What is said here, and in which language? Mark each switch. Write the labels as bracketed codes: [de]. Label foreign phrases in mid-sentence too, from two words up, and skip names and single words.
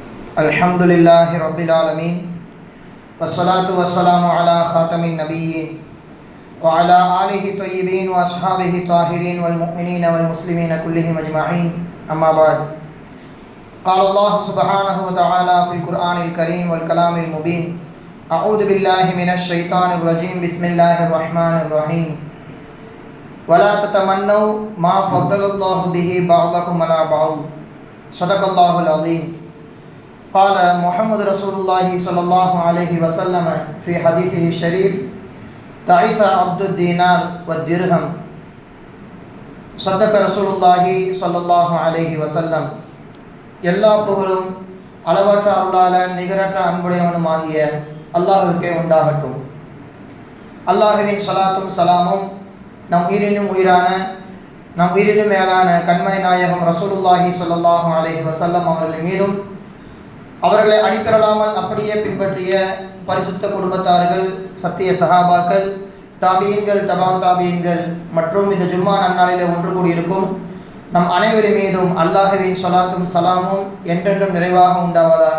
[ar] الحمد لله رب العالمين والصلاة والسلام على خاتم النبيين وعلى آله الطيبين وأصحابه الطاهرين والمؤمنين والمسلمين كلهم أجمعين أما بعد. قال الله سبحانه وتعالى في القرآن الكريم والكلام المبين أعوذ بالله من الشيطان الرجيم بسم الله الرحمن الرحيم ولا تتمنوا ما فضل الله به بعضكم على بعض صدق الله العظيم. قال محمد رسول الله صلى الله عليه وسلم في حديثه الشريف تعيس عبد الدينار والدرهم صدق رسول الله صلى الله عليه وسلم. [ta] எல்லா புகழும் அளவற்ற அருளாளன் நிகரற்ற அன்புடையவனுமாகிய அல்லாஹ்வுக்கே உண்டாகட்டும். அல்லாஹ்வின் ஸலாத்தும் சலாமும் நம் உயிரினும் உயிரான நம் உயிரினும் மேலான கண்மணி நாயகம் [ar] رسول الله صلى الله عليه وسلم [ta] அவர்களின் மீதும் அவர்களை அடிப்பெறலாமல் அப்படியே பின்பற்றிய பரிசுத்த குடும்பத்தார்கள், சத்திய சஹாபாக்கள், தாபியீன்கள், தபா தாபியீன்கள் மற்றும் இந்த ஜும்மா நன்னாளிலே ஒன்று கூடியிருக்கும் நம் அனைவரின் மீதும் அல்லாஹ்வின் ஸலாத்தும் சலாமும் என்றென்றும் நிறைவாக உண்டாவதாக.